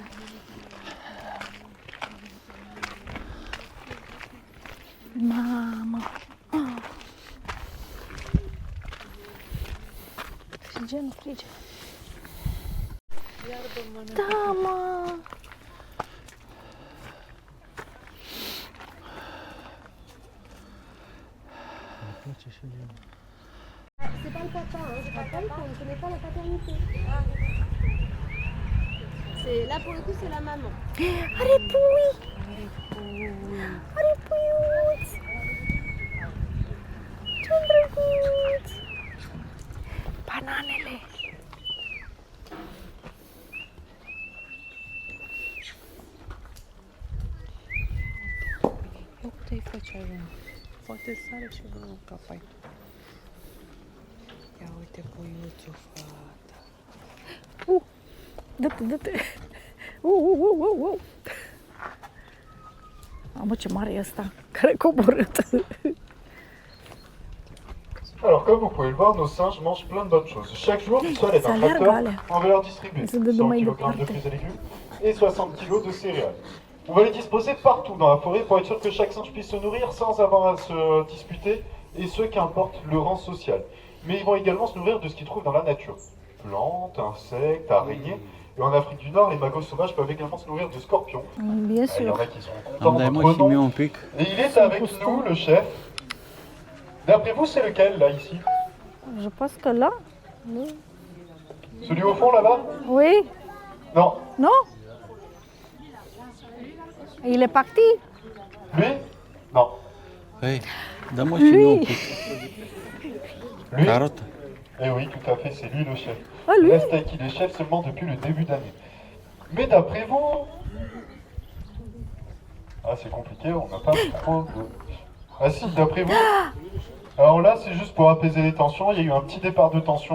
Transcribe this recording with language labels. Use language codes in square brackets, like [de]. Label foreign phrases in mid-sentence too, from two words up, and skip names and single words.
[ro] Mamă! Frige, nu frige. Da, mă! [fr] C'est pas le papa, hein. Je crois pas qu'on ne connaît pas la paternité. Là pour le coup c'est la maman. [ro] Are pui! Are puiuț! Ce drăguț! Bananele! Eu puteai face așa. Poate sare și vreun capai. Ia uite puiuțul, fata. Dă-te, dă-te! Mamă, ce mare e ăsta, care coborât! [fr] Alors, comme vous pouvez le voir, nos singes mangent plein de bonnes choses. Chaque jour, Sol est un tracteur. On va leur distribuer 100 kg de fruits et légumes et 60 kg de céréales. On va les disposer partout dans la forêt pour être sûr que chaque singe puisse se nourrir sans avoir à se disputer, et ce qu'importe le rang social. Mais ils vont également se nourrir de ce qu'ils trouvent dans la nature. Plantes, insectes, araignées. Et en Afrique du Nord, les magos sauvages peuvent également se nourrir de scorpions. Bien Il y en sûr. a qui sont contents [ro] Dai-mă [fr] d'entre [ro] și mie [fr] nous. [ro] un pic. [fr] Et il est avec nous, le chef. D'après vous, c'est lequel, là, ici? Je pense que là... Celui au fond, là-bas? Oui? Non. Non? Il est parti? Lui? Non. [ro] Hei, dă-mă și mie un pic. [fr] Lui? [ro] Carotă. [fr] Eh oui, tout à fait, c'est lui le chef. Ah, lui? Reste avec qui il est chef seulement depuis le début d'année. Mais d'après vous... Ah, c'est compliqué, on n'a pas trop de... Ah si, d'après vous... Alors là, c'est juste pour apaiser les tensions. Il y a eu un petit départ de tension.